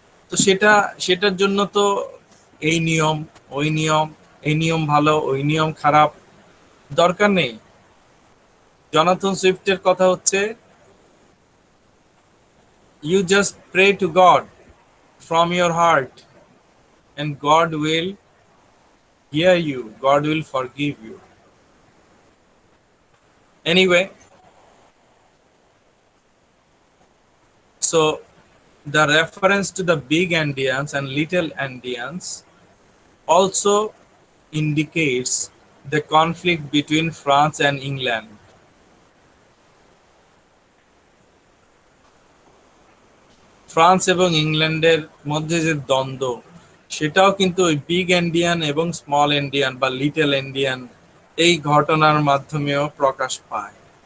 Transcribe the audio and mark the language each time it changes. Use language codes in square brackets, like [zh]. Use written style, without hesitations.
[bn] তো সেটার জন্য তো এই নিয়ম, ওই নিয়ম, এই নিয়ম ভালো, ওই নিয়ম খারাপ দরকার নেই। জনাথন সুইফটের কথা হচ্ছে, [en] you just pray to God from your heart and God will hear you, God will forgive you. Anyway, so the reference to the big Indians and little Indians also indicates the conflict between France and England. [bn] France এবং ইংল্যান্ডের মধ্যে যে দ্বন্দ্ব, সেটাও কিন্তু ওই big Indian এবং small Indian বা লিটল ইন্ডিয়ান এই ঘটনার মাধ্যমেও প্রকাশ পায়।